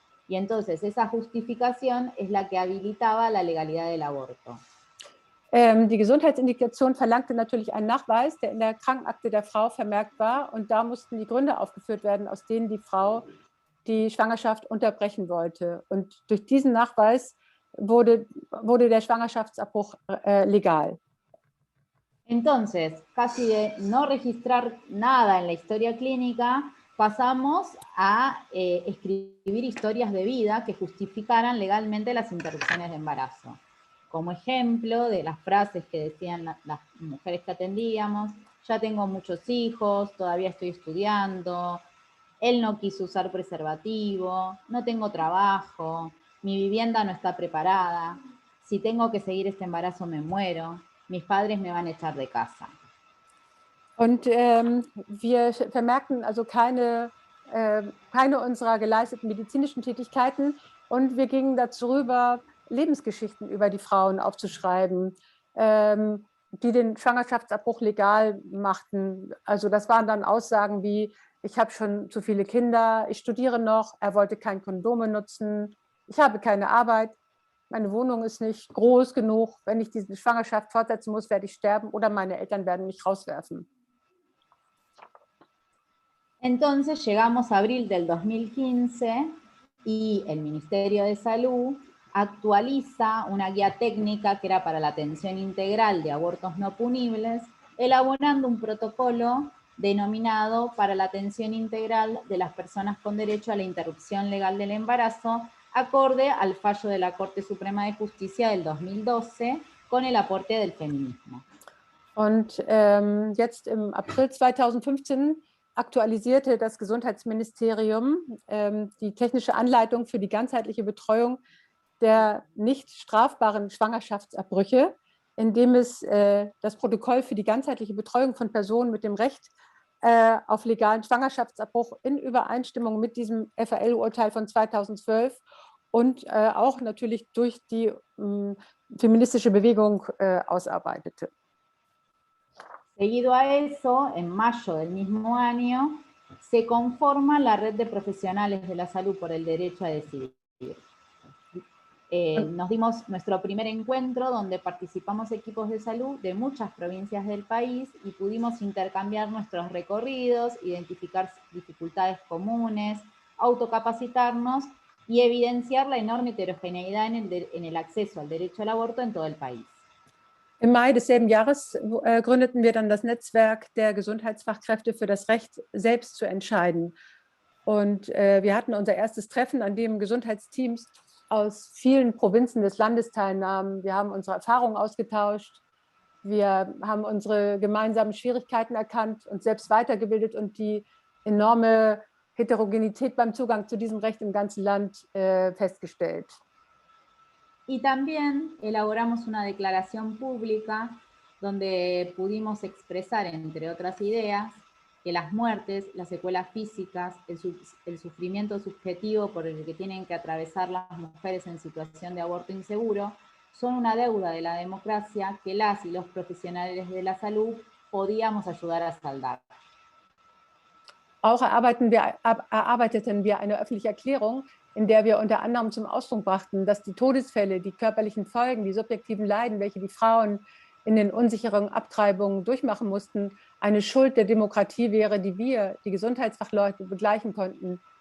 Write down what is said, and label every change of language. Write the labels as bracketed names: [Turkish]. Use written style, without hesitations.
[Spanish] Y entonces esa justificación es la que habilitaba la legalidad del aborto. [German] Die Gesundheitsindikation verlangte natürlich einen Nachweis, der in der Krankenakte der Frau vermerkt war. Und da mussten die Gründe aufgeführt werden, aus denen die Frau die Schwangerschaft unterbrechen wollte. Und durch diesen Nachweis wurde der Schwangerschaftsabbruch legal. [Spanish] Entonces, casi de no registrar nada en la historia clínica, pasamos a escribir historias de vida que justificaran legalmente las interrupciones de embarazo. Como ejemplo de las frases que decían las mujeres que atendíamos: ya tengo muchos hijos, todavía estoy estudiando, él no quiso usar preservativo, no tengo trabajo, mi vivienda no está preparada, si tengo que seguir este embarazo me muero, mis padres me van a echar de casa. [German] Und wir vermerkten also keine unserer geleisteten medizinischen Tätigkeiten und wir gingen dazu rüber, Lebensgeschichten über die Frauen aufzuschreiben, die den Schwangerschaftsabbruch legal machten. Also das waren dann Aussagen wie: Ich habe schon zu viele Kinder, ich studiere noch, er wollte kein Kondom benutzen, ich habe keine Arbeit, meine Wohnung ist nicht groß genug, wenn ich diese Schwangerschaft fortsetzen muss, werde ich sterben oder meine Eltern werden mich rauswerfen. [Spanish] Entonces llegamos a abril del 2015 y el Ministerio de Salud actualiza una guía técnica que era para la atención integral de abortos no punibles, elaborando un protocolo denominado para la atención integral de las personas con derecho a la interrupción legal del embarazo, acorde al fallo de la Corte Suprema de Justicia del 2012 con el aporte del feminismo. [German] Und jetzt im April 2015 aktualisierte das Gesundheitsministerium die technische Anleitung für die ganzheitliche Betreuung der nicht strafbaren Schwangerschaftsabbrüche, indem es das Protokoll für die ganzheitliche Betreuung von Personen mit dem Recht auf legalen Schwangerschaftsabbruch in Übereinstimmung mit diesem FAL-Urteil von 2012 und auch natürlich durch die feministische Bewegung ausarbeitete. [Spanish] Seguido a eso, en mayo del mismo año, se conforma la Red de Profesionales de la Salud por el Derecho a Decidir. Nos dimos nuestro primer encuentro donde participamos equipos de salud de muchas provincias del país y pudimos intercambiar nuestros recorridos, identificar dificultades comunes, autocapacitarnos y evidenciar la enorme heterogeneidad en el acceso al derecho al aborto en todo el país. [German] Im Mai desselben Jahres gründeten wir dann das Netzwerk der Gesundheitsfachkräfte für das Recht, selbst zu entscheiden. Und wir hatten unser erstes Treffen, an dem Gesundheitsteams aus vielen Provinzen des Landes teilnahmen. Wir haben unsere Erfahrungen ausgetauscht, wir haben unsere gemeinsamen Schwierigkeiten erkannt und selbst weitergebildet und die enorme Heterogenität beim Zugang zu diesem Recht im ganzen Land festgestellt. [Spanish] Y también elaboramos una declaración pública donde pudimos expresar, entre otras ideas, que las muertes, las secuelas físicas, el sufrimiento subjetivo por el que tienen que atravesar las mujeres en situación de aborto inseguro, son una deuda de la democracia que las y los profesionales de la salud podíamos ayudar a saldar. [German] Auch erarbeiteten wir eine öffentliche Erklärung, in der wir unter anderem zum Ausdruck brachten, dass die Todesfälle, die körperlichen Folgen, die subjektiven Leiden, welche die Frauen in den unsicheren Abtreibungen durchmachen mussten, eine Schuld der Demokratie wäre, die wir, die Gesundheitsfachleute, begleichen konnten.